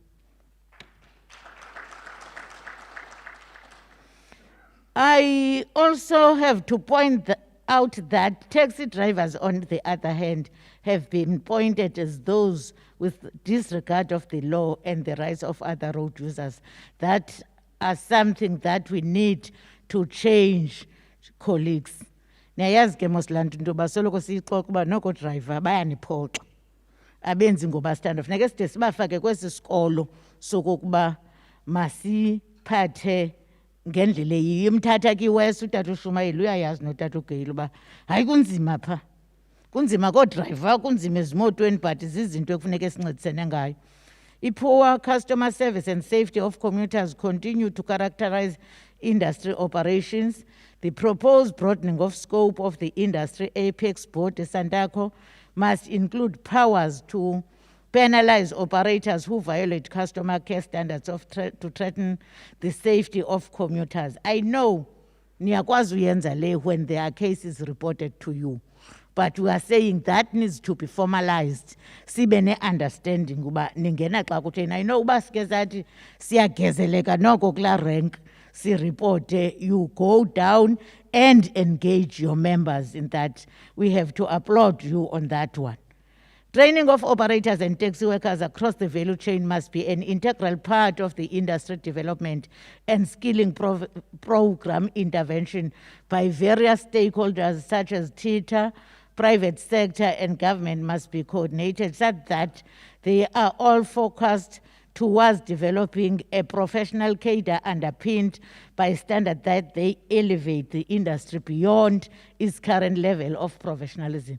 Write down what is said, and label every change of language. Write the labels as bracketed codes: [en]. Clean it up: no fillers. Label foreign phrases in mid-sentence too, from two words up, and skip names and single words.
[en] I also have to point out that taxi drivers, on the other hand, have been pointed as those with disregard of the law and the rights of other road users. That are something that we need to change, colleagues. [xh] Niyayazi ke mos laa nto into yoba soloko siyixoxa uba noko driver bayaniphoxa. Abenzi ngoba sithanda. Funeka side sibafake kwesi sikolo sokokuba masiphathe ngendlela eyiyo. Imthatha kiwesi utata uShumayeli uyayazi notata uGeyile uba hayi kunzima pha. Kunzima koodriver, kunzima ezimotweni, but zizinto ekufuneka sincedisene ngayo. [en] Poor customer service and safety of commuters continue to characterize industry operations. The proposed broadening of scope of the industry apex board, Sandaco, must include powers to penalize operators who violate customer care standards to threaten the safety of commuters. I know [xh] niyakwazi uyenza le [en] when there are cases reported to you. But we are saying that needs to be formalized. [xh] Sibe ne-understanding uba ningena xa kutheni. [en] I know [xh] uba sike sathi siyagezeleka noko kula rank si-reporte, [en] you go down and engage your members in that. We have to applaud you on that one. Training of operators and taxi workers across the value chain must be an integral part of the industry development and skilling program intervention by various stakeholders such as TITA, private sector and government must be coordinated so that they are all focused towards developing a professional cadre underpinned by standards that they elevate the industry beyond its current level of professionalism.